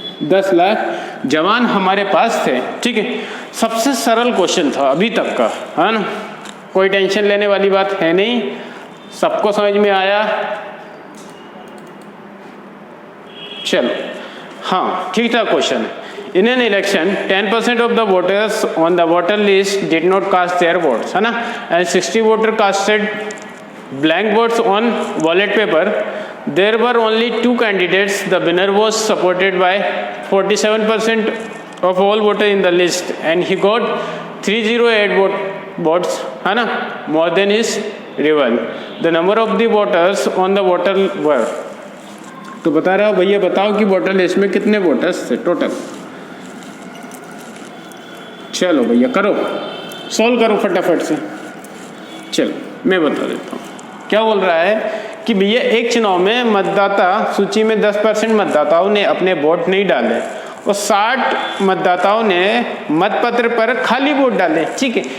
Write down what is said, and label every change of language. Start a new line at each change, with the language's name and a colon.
Hindi: 10 लाख जवान हमारे पास थे, ठीक है। सबसे सरल क्वेश्चन था अभी तक का, है ना, कोई टेंशन लेने वाली बात है नहीं, सबको समझ में आया। चलो, हाँ, ठीक ठाक क्वेश्चन है।
English: In an election, 10% of the voters on the voter list did not cast their votes,
Hindi: है ना,
English: and 60 voters casted blank votes on ballot paper. There were only 2 candidates. The winner was supported by 47% of all voters in the list, and he got 308 votes,
Hindi: है ना,
English: more than his rival. The number of the voters on the voter were.
Hindi: तो बता रहा हूँ भैया, बताओ कि voter list में कितने वोटर्स थे टोटल। चलो भैया करो, सॉल्व करो फटाफट से। चलो मैं बता देता हूँ। क्या बोल रहा है कि भैया एक चुनाव में मतदाता सूची में 10% मतदाताओं ने अपने वोट नहीं डाले और 60 मतदाताओं ने मतपत्र पर खाली वोट डाले, ठीक है।